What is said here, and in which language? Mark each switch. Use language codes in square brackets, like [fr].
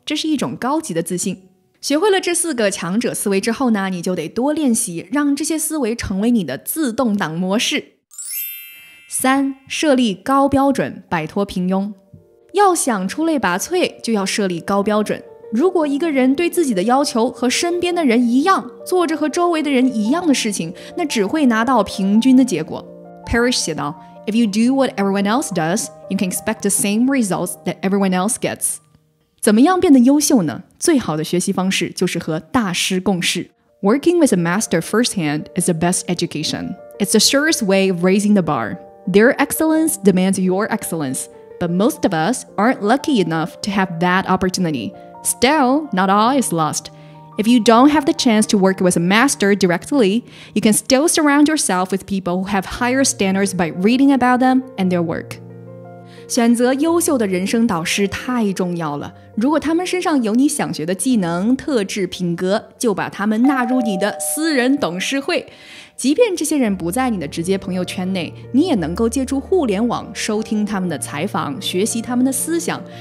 [zh] 这是一种高级的自信。学会了这4个强者思维之后呢，你就得多练习，让这些思维成为你的自动挡模式。 3. 设立高标准，摆脱平庸。要想出类拔萃，就要设立高标准。如果一个人对自己的要求和身边的人一样，做着和周围的人一样的事情，那只会拿到平均的结果。 [en] Parrish [zh] 写道， [en] If you do what everyone else does, you can expect the same results that everyone else gets. [zh] 怎么样变得优秀呢？最好的学习方式就是和大师共事。 [en] Working with a master firsthand is the best education. It's the surest way of raising the bar. Their excellence demands your excellence, but most of us aren't lucky enough to have that opportunity.Still, not all is lost. If you don't have the chance to work with a master directly, you can still surround yourself with people who have higher standards by reading about them and their work. [zh] 选择优秀的人生导师太重要了。如果他们身上有你想学的技能、特质、品格，就把他们纳入你的私人董事会。即便这些人不在你的直接朋友圈内，你也能够借助互联网收听他们的采访，学习他们的思想。